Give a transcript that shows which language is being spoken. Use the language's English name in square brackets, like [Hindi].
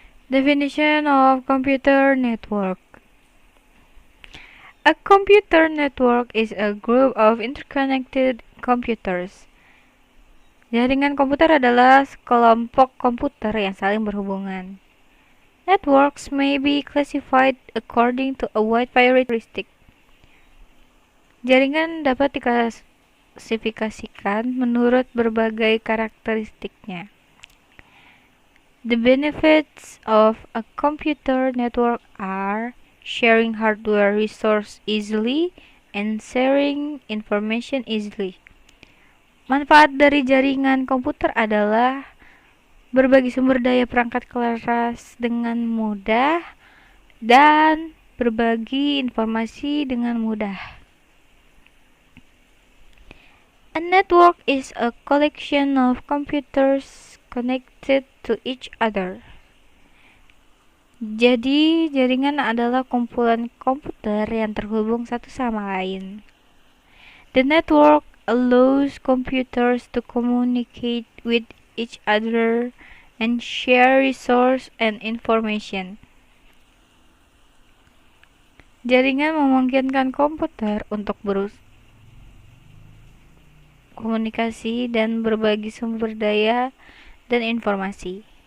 [English] Definition of computer network. A computer network is a group of interconnected computers. [Indonesian] Jaringan komputer adalah sekelompok komputer yang saling berhubungan. [English] Networks may be classified according to a wide characteristic. [Indonesian] Jaringan dapat diklasifikasikan menurut berbagai karakteristiknya. [English] The benefits of a computer network are sharing hardware resource easily and sharing information easily. [Indonesian] Manfaat dari jaringan komputer adalah berbagi sumber daya perangkat keras dengan mudah dan berbagi informasi dengan mudah. [English] A network is a collection of computers connected to each other. [Indonesian] Jadi, jaringan adalah kumpulan komputer yang terhubung satu sama lain. [English] The network allows computers to communicate with each other and share resource and information. [Indonesian] Jaringan memungkinkan komputer untuk komunikasi dan berbagi sumber daya dan informasi.